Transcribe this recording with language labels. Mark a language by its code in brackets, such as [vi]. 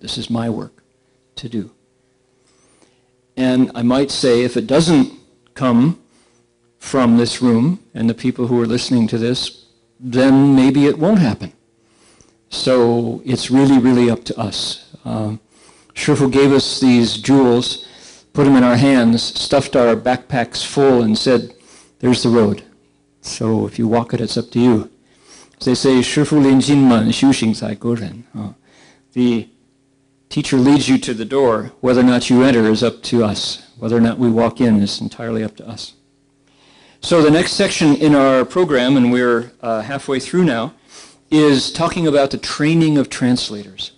[en] This is my work to do. And I might say, if it doesn't come from this room and the people who are listening to this, then maybe it won't happen. So it's really, really up to us. Shifu gave us these jewels, put them in our hands, stuffed our backpacks full, and said, there's the road. So if you walk it, it's up to you. They say, [zh] 师父领进门，修行在个人. [en] The teacher leads you to the door. Whether or not you enter is up to us. Whether or not we walk in is entirely up to us. So the next section in our program, and we're halfway through now, is talking about the training of translators.